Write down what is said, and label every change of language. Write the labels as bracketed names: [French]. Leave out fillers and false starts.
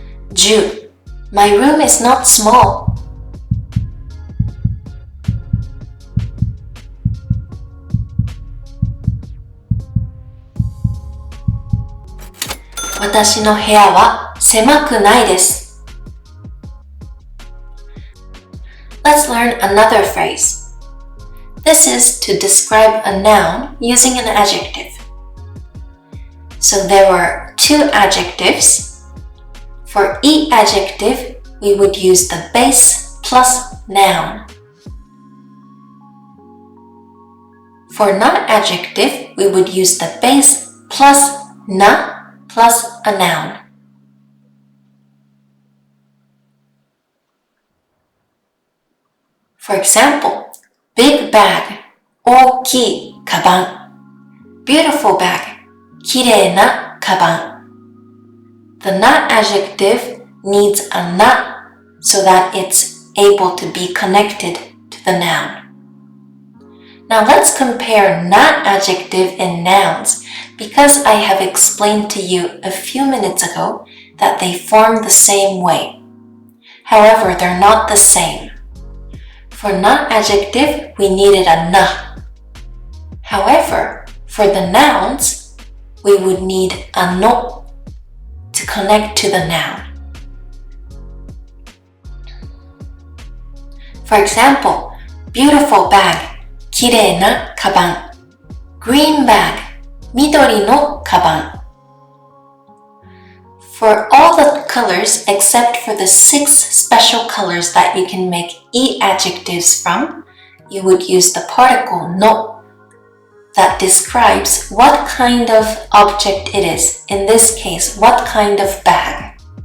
[English] 10. My room is not small. [Japanese] 私の部屋は狭くないです。 [English] Let's learn another phrase. This is to describe a noun using an adjective. So there were 2 adjectives. For each adjective, we would use the base plus noun. For non-adjective, we would use the base plus na plus a noun. For example, big bag, [Japanese] 大きいカバン。 [English] Beautiful bag, [Japanese] きれいなカバン。 [English] The not adjective needs a not so that it's able to be connected to the noun. Now let's compare not adjective and nouns because I have explained to you a few minutes ago that they form the same way. However, they're not the same. For not adjective, we needed a na. However, for the nouns, we would need a no to connect to the noun. For example, beautiful bag, [Japanese] きれいなカバン。 [English] green bag, [Japanese] 緑のカバン。 [English] For all the colors except for the 6 special colors that you can make e adjectives from, you would use the particle no that describes what kind of object it is. In this case, what kind of bag.